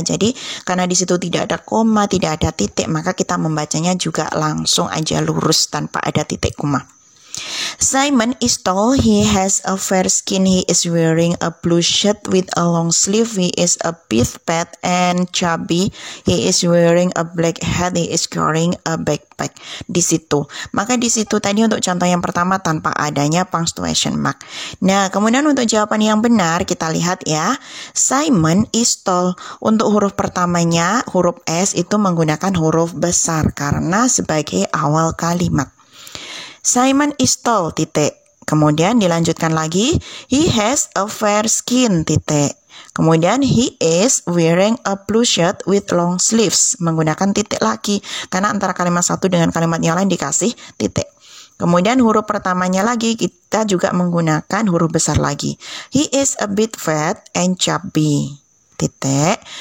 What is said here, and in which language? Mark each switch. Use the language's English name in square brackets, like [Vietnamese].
[Indonesian] Jadi karena di situ tidak ada koma, tidak ada titik, maka kita membacanya juga langsung aja lurus tanpa ada titik koma. [English] Simon is tall, he has a fair skin, he is wearing a blue shirt with a long sleeve, he is a bit fat and chubby, he is wearing a black hat, he is carrying a backpack. [Indonesian] Di situ. Maka di situ tadi untuk contoh yang pertama tanpa adanya punctuation mark. Nah, kemudian untuk jawaban yang benar kita lihat ya. [English] Simon is tall. [Indonesian] Untuk huruf pertamanya, huruf S itu menggunakan huruf besar karena sebagai awal kalimat. [English] Simon is tall, titik. [Indonesian] Kemudian dilanjutkan lagi, [English] he has a fair skin, titik. [Indonesian] Kemudian [English] he is wearing a blue shirt with long sleeves, [Indonesian] menggunakan titik lagi, karena antara kalimat satu dengan kalimat yang lain dikasih titik. Kemudian huruf pertamanya lagi, kita juga menggunakan huruf besar lagi. [English] He is a bit fat and chubby, titik.